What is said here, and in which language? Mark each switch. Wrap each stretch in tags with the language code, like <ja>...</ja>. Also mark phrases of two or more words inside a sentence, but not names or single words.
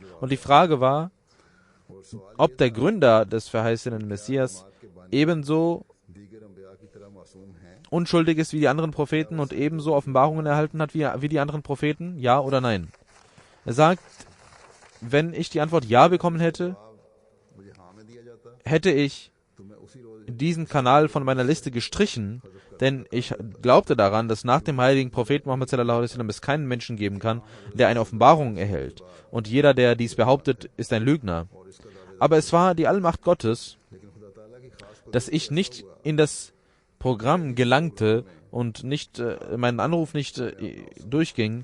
<de>Und die Frage war, ob der Gründer des verheißenen Messias ebenso unschuldig ist wie die anderen Propheten und ebenso Offenbarungen erhalten hat wie die anderen Propheten, ja oder nein. Er sagt, wenn ich die Antwort Ja bekommen hätte, hätte ich diesen Kanal von meiner Liste gestrichen, denn ich glaubte daran, dass nach dem heiligen Propheten Muhammad</de> <ar>صلى الله عليه وسلم</ar> <de>es keinen Menschen geben kann, der eine Offenbarung erhält. Und jeder, der dies behauptet, ist ein Lügner. Aber es war die Allmacht Gottes, dass ich nicht in das Programm gelangte und nicht mein Anruf nicht durchging.</de>